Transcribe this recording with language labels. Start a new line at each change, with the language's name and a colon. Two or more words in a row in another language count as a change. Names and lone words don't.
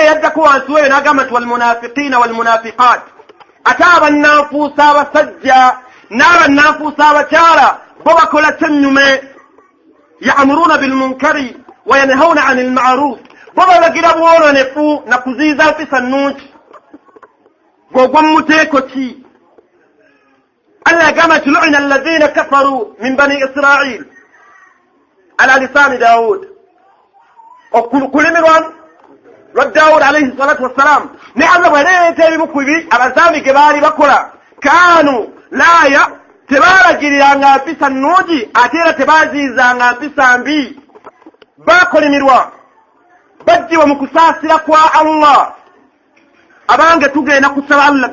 Ganda: yaddako wansi weyo n'agamba nti
Arabic: والمنافقين والمنافقات
Ganda: ate abannanfuusa abasajja n'abannanfuusa abakyala bo bakola kyennyume
Arabic: يأمرون بالمنكر وينهون عن المعروف
Ganda: bo balagira bwolonefu na kuziiza mpisa nnungi gwogwa mu muteeko ki Allah yagamba nti
Arabic: لعن الذين كفروا من بني إسرائيل على لسان داود
Ganda: okulimirwa lwa Daud
Arabic: عليه الصلاة والسلام
Ganda: ne Allah bwaleeta ebimu ku bibi abazaami ge baali bakola
Arabic: كانوا لا
Ganda: tebaalagiriranga mpisa nnungi ate era tebaaziizanga mpisa mbi baakolimirwa bajjiwa mu kusaasira kwa Allah abange tugenda kusaba Allah